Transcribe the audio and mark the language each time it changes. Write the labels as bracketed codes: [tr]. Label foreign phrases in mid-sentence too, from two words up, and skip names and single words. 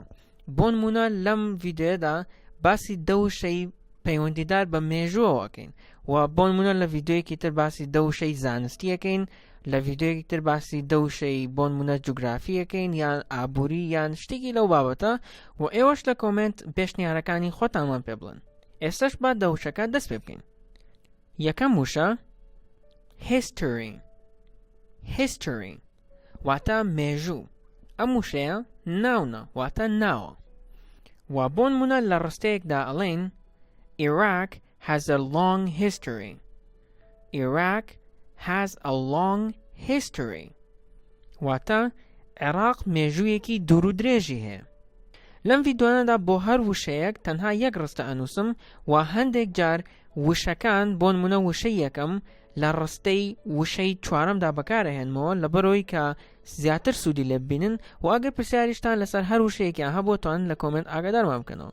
[ckb] بۆ نمونە لەم ڤیدیۆیەدا باسی دەوشەی پەیوەندیدار بە مێژووەکەین و بۆ نمونە لە ڤیدیۆیەکی تر باسی دەوشەی زانستیەکەین، لە ڤیدیۆیەکی تر باسی دەوشەی بۆ نمونە جوگرافیەکەین یان ئابووری یان شتێکی لەو بابەتە و ئێوەش لە کۆمنت پێشنیارەکانی خۆتانمان پێ بڵێن. ئێستاش با دەوشەکە دەست پێ بکەین. یەکەم وشە history واتە مێژوو. ئەم وشەیە ناونە واتە ناوە و بۆ نمونە لە ڕستەیەکدا ئەڵێن [en] Iraq has a long history. Iraq has a long history. [ckb] واتە عێراق مێژوویەکی دوور و درێژی هەیە. لەم ڤیدیۆنەدا بۆ هەر وشەیەک تەنها یەک ڕستە ئەنووسم و هەندێک جار وشەکان بۆ نمونە وشەی یەکەم لە ڕستەی وشەی چوارەمدا بەکارەهێنمەوە لەبەرەوەی کە زیاتر سوودی لێ ببینن و ئەگەر پرسیاریشتان لەسەر هەر وشەیەکیان هەبووتان لە کۆمنت ئاگادارمان بکەنەوە.